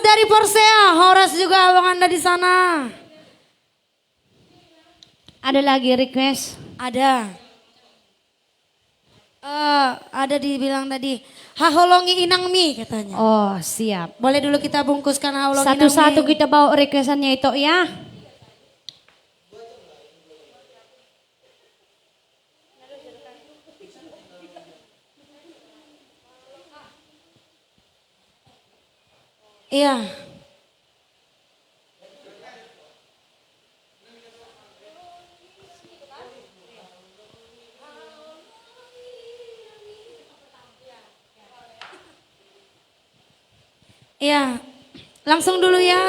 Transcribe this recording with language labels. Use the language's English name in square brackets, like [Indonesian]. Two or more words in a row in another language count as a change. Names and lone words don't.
[Indonesian] Persea, Horas juga abang Anda di sana. Ada lagi request? Ada. Ada dibilang tadi, [Batak Toba] haholongi inang mi katanya. [Indonesian] Oh siap. Boleh dulu kita bungkuskan [Batak Toba] haholongi inang mi. [Indonesian] Satu-satu kita bawa requestannya itu ya. Iya. Iya, langsung dulu ya.